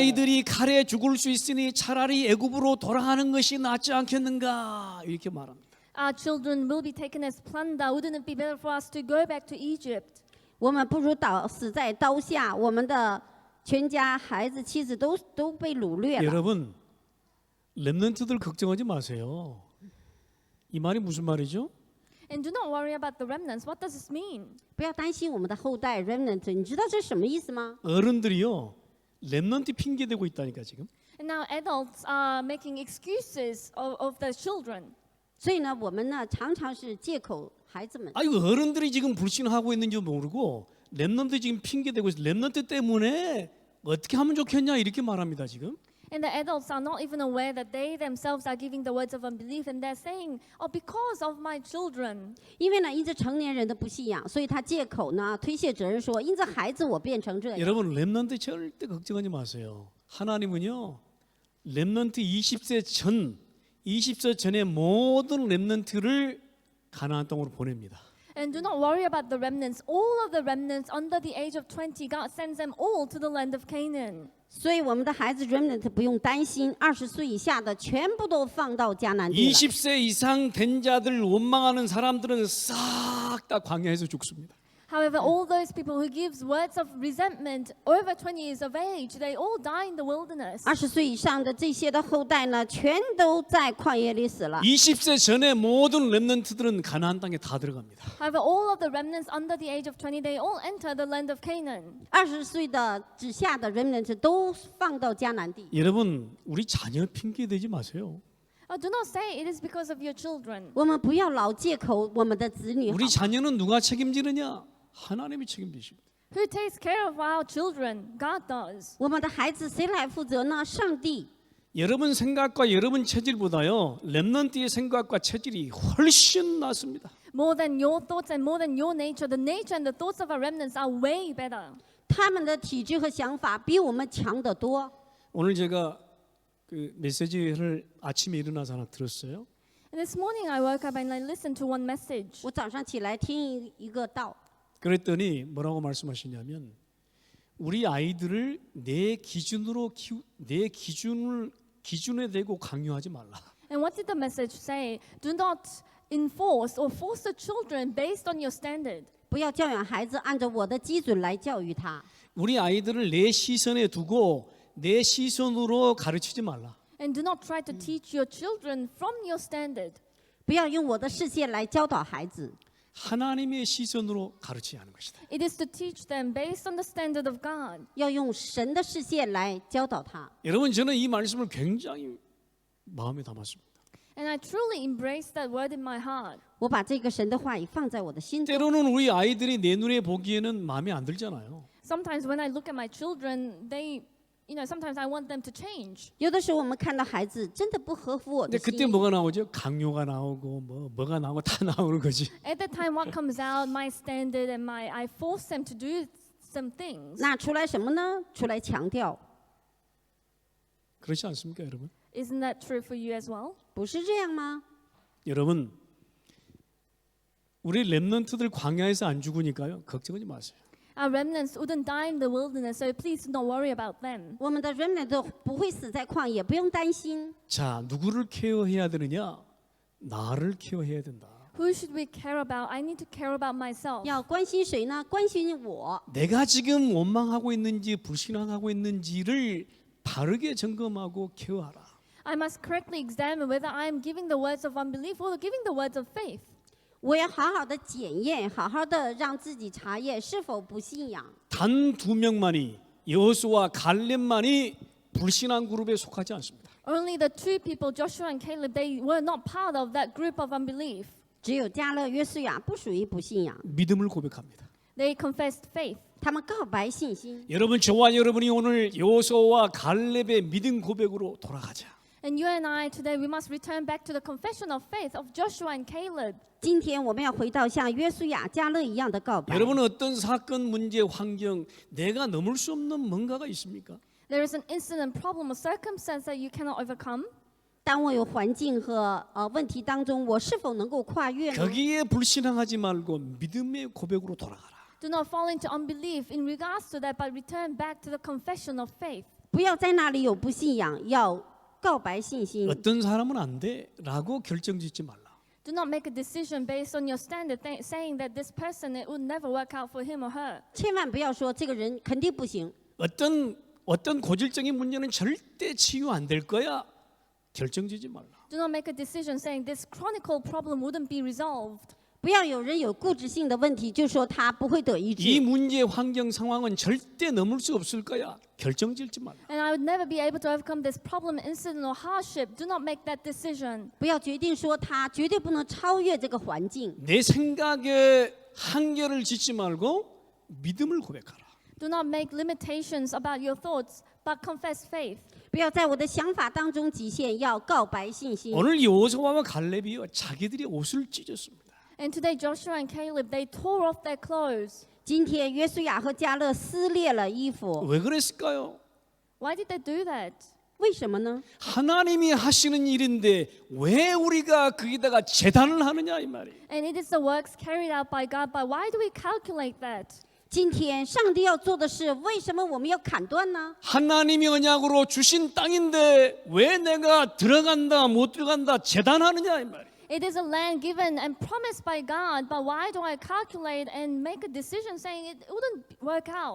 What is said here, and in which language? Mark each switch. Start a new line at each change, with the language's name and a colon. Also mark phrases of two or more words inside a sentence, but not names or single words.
Korean: 아이들이 칼에 죽을 수 있으니 차라리 애굽으로 돌아가는 것이 낫지 않겠는가 이렇게 말합니다.
English: our children will be taken as plunder. Wouldn't it be better for us to go back to Egypt?
Chinese: 我们不如死在刀下，我们的全家、孩子、妻子都被掳掠了。
Korean: 여러분, 렘넌트들 걱정하지 마세요. 이 말이 무슨 말이죠?
English: And do not worry about the remnants. What does this mean?
Chinese: 不要担心我们的后代 remnant， 你知道这是什么意思吗？
Korean: 어른들이요, 렘넌트 핑계 대고 있다니까 지금.
English: And now adults are making excuses of their children.
Chinese: 所以呢，我们呢常常是借口孩子们。
Korean: 아이고 어른들이 지금 불신하고 있는지 모르고 렘넌트 지금 핑계 대고 있어. 렘넌트 때문에 어떻게 하면 좋겠냐 이렇게 말합니다 지금.
English: And the adults are not even aware that they themselves are giving the words of unbelief, and they're saying, "Oh, because of my children."
Chinese: 因为呢，因着成年人的不信仰，所以他借口呢推卸责任说，因着孩子我变成这样。
Korean: 여러분 렘넌트 절대 걱정하지 마세요. 하나님은요 렘넌트 20세 전 20세 전의 모든 렘넌트를 가나안 땅으로 보냅니다.
English: And do not worry about the remnants. All of the remnants under the age of 20, God sends them all to the land of Canaan.
Chinese: 所以我们的孩子 remnant 不用担心，20岁以下的全部都放到迦南地了。
Korean: 20세 이상 된 자들 원망하는 사람들은 싹 다 광야에서 죽습니다.
English: However, all those people who gives words of resentment over 20 years of age, they all die in the wilderness.
Chinese: 20 岁以上的这些的后代呢，全都在旷野里死了。
Korean: 20세 전에 모든 렘넌트들은 가나안 땅에 다 들어갑니다.
English: However, all of the remnants under the age of 20, they all enter the land of Canaan.
Chinese: 20 岁的之下的 remnant 都放到迦南地。
Korean: 여러분 우리 자녀 핑계 대지 마세요.
English: Do not say it is because of your children.
Chinese: 我们不要老借口我们的子女好
Korean: 우리 자녀는 누가 책임지느냐? 하나님이 책임지십니다.
English: Who takes care of our children? God does.
Chinese: 我们的孩子谁来负责呢？上帝。
Korean: 여러분 생각과 여러분 체질보다요 렘넌트의 생각과 체질이 훨씬 낫습니다.
English: More than your thoughts and more than your nature, the nature and the thoughts of our remnants are way better.
Chinese: 他们的体质和想法比我们强得多。
Korean: 오늘 제가 그 메시지를 아침에 일어나서 하나 들었어요.
English: And this morning I woke up and I listened to one message.
Chinese: 我早上起来听一个道，
Korean: 그랬더니 뭐라고 말씀하시냐면 우리 아이들을 내 기준으로 내 기준에 대고 강요하지 말라.
English: And what did the message say? Do not enforce or force the children based on your standard.
Chinese: 不要教养孩子按照我的基准来教育他。
Korean: 우리 아이들을 내 시선에 두고 내 시선으로 가르치지 말라.
English: And do not try to teach your children from your standard.
Chinese: 不要用我的视线来教导孩子，
Korean: 하나님의 시선으로 가르치야 하는 것이다.
English: It is to teach them based on the standard of God.
Chinese: 要用神的视线来教导他。
Korean: 여러분 저는 이 말씀을 굉장히 마음에 담았습니다.
English: And I truly embrace that word in my heart.
Chinese: 我把这个神的话语放在我的心中。
Korean: 때로는 우리 아이들이 내 눈에 보기에는 마음에 안 들잖아요.
English: Sometimes when I look at my children, sometimes I want them to change.
Chinese: 有的时候我们看到孩子真的不合乎我
Korean: 근데
Chinese: 的
Korean: 그때
Chinese: 心意，
Korean: 뭐가 나오죠? 강요가 나오고 뭐가 나오고 다 나오는 거지.
English: At that time, what comes out, my standard and I force them to do some things.
Chinese: 那出来什么呢？出来强调，
Korean: 그렇지 않습니까, 여러분?
English: Isn't that true for you as well?
Chinese: 不是这样吗？
Korean: 여러분, 우리 렘넌트들 광야에서 안 죽으니까요. 걱정하지 마세요.
English: Our remnants wouldn't die in the wilderness, so please do not worry about them.
Chinese: 我们的 remnant 不会死在旷野，不用担心。
Korean: 자, 누구를 케어해야 되느냐? 나를 케어해야 된다.
English: Who should we care about? I need to care about myself.
Chinese: 要关心谁呢？关心我。
Korean: 내가 지금 원망하고 있는지 불신앙하고 있는지를 바르게 점검하고 케어하라.
English: I must correctly examine whether I am giving the words of unbelief or giving the words of faith.
Chinese: 我要好好的检验，好好的让自己查验是否不信仰。
Korean: 단 2명만이 여호수아와 갈렙만이 불신앙 그룹에 속하지 않습니다.
English: Only the two people, Joshua and Caleb, they were not part of that group of unbelief.
Chinese: 只有迦勒、约书亚不属于不信仰，
Korean: 믿음을 고백합니다.
English: They confessed faith.
Chinese: 他们告白信心。
Korean: 여러분 저와 여러분이 오늘 여호수아와 갈렙의 믿음 고백으로 돌아가자.
English: And you and I today, we must return back to the confession of faith of Joshua and Caleb.
Chinese: 今天我们要回到像约书亚、迦勒一样的告白。
Korean: 여러분은 어떤 사건, 문제, 환경 내가 넘을 수 없는 뭔가가 있습니까?
English: There is an incident, problem, or circumstance that you cannot overcome.
Chinese: 当我有环境和问题当中，我是否能够跨越呢？
Korean: 거기에 불신앙하지 말고 믿음의 고백으로 돌아가라.
English: Do not fall into unbelief in regards to that, but return back to the confession of faith.
Chinese: 不要在那里有不信仰，要告白信心。
Korean: 어떤 사람은 안 돼라고 결정짓지 말라.
English: Do not make a decision based on your standard, saying that this person it would never work out for him or her.
Chinese: 千万不要说这个人肯定不行。
Korean: 어떤 고질적인 문제는 절대 치유 안 될 거야. 결정지지 말라.
English: Do not make a decision saying this chronic problem wouldn't be resolved.
Chinese: 不要有人有固执性的问题，就说他不会得医
Korean: 이
Chinese: 治。
Korean: 문제 환경 상황은 절대 넘을 수 없을 거야. 결정짓지 말라.
English: And I would never be able to overcome this problem, incident, or hardship. Do not make that decision.
Chinese: 不要决定说他绝对不能超越这个环境。
Korean: 내 생각에 한계를 짓지 말고 믿음을 고백하라.
English: Do not make limitations about your thoughts, but confess faith.
Chinese: 不要在我的想法当中极限，要告白信心。
Korean: 오늘 여호수아와 갈렙이요 자기들이 옷을 찢었습니다.
English: And today, Joshua and Caleb, they tore off their clothes.
Chinese: 今天约书亚和迦勒撕裂了衣服，
Korean: 왜 그랬을까요?
English: Why did they do that?
Chinese: 为什么呢？
Korean: 하나님이 하시는 일인데 왜 우리가 거기다가 재단을 하느냐 이 말이에요.
English: And it is the works carried out by God, but why do we calculate that?
Chinese: 今天上帝要做的事，为什么我们要砍断呢？
Korean: 하나님이 언약으로 주신 땅인데 왜 내가 들어간다 못 들어간다 재단하느냐 이 말이에요.
English: It is a land given and promised by God, but why do I calculate and make a decision saying it wouldn't work out?